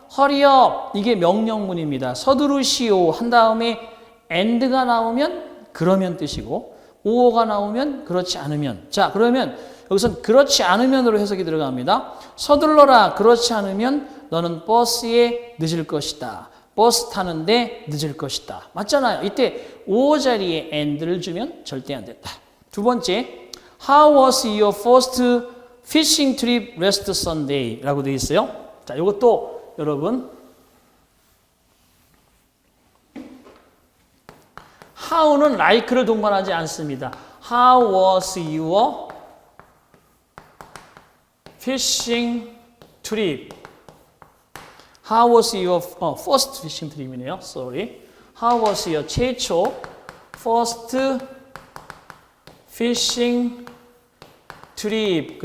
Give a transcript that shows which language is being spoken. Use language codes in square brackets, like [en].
[en] hurry up [ko] 이게 명령문입니다. 서두르시오 한 다음에 and가 나오면 그러면 뜻이고 or가 나오면 그렇지 않으면. 자, 그러면 여기서는 그렇지 않으면으로 해석이 들어갑니다. 서둘러라 그렇지 않으면 너는 버스에 늦을 것이다. 버스 타는데 늦을 것이다. 맞잖아요. 이때 or 자리에 and를 주면 절대 안 된다. 두 번째, [en] How was your first fishing trip last Sunday? [ko] 라고 되어 있어요. 자, 이것도 여러분 how는 like를 동반하지 않습니다. [en] How was your fishing trip? How was your first fishing trip이네요. Sorry. How was your 최초 first fishing trip?